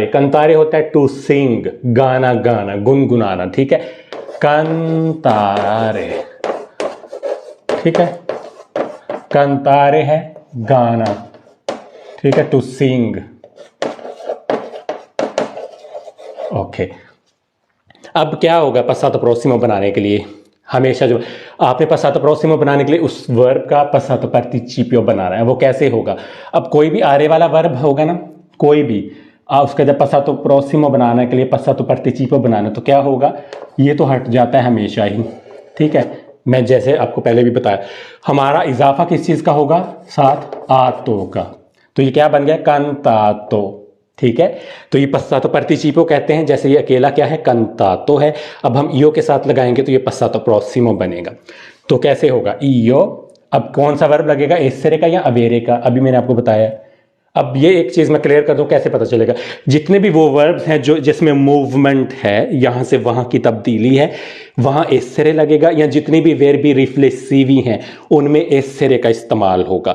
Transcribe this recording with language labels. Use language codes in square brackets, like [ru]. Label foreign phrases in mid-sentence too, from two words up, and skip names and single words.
[hi] कंतारे होता है [en] to sing, [hi] गाना गाना, गुनगुनाना, ठीक है। कंतारे, ठीक है। कंतारे है गाना, ठीक है, [en] to sing, [hi] ओके। अब क्या होगा [it] passato prossimo [hi] बनाने के लिए? हमेशा जो आपने [it] passato prossimo [hi] बनाने के लिए उस वर्ब का [it] passato participio [hi] बनाना है। वो कैसे होगा? अब कोई भी आरे वाला वर्ब होगा ना, कोई भी, उसका जब [it] passato prossimo [hi] बनाने के लिए [it] passato participio [hi] बनाना, तो क्या होगा? ये तो हट जाता है हमेशा ही, ठीक है। मैं जैसे आपको पहले भी बताया, हमारा इजाफा किस चीज़ का होगा? साथ आतो का। तो ये क्या बन गया? कंतातो, ठीक है। तो ये [it] passato participio [hi] कहते हैं, जैसे ये अकेला क्या है? कंतातो है। अब हम io के साथ लगाएंगे तो ये [it] passato prossimo [hi] बनेगा। तो कैसे होगा? io, अब कौन सा वर्ब लगेगा? एसेरे का या अवेरे का? अभी मैंने आपको बताया। अब ये एक चीज मैं क्लियर कर दूं, कैसे पता चलेगा? जितने भी वो वर्ब्स हैं जो जिसमें मूवमेंट है, यहां से वहां की तब्दीली है, वहां एसेरे लगेगा। या जितनी भी [it] verbi riflessivi [hi] हैं, उनमें एसेरे का इस्तेमाल होगा।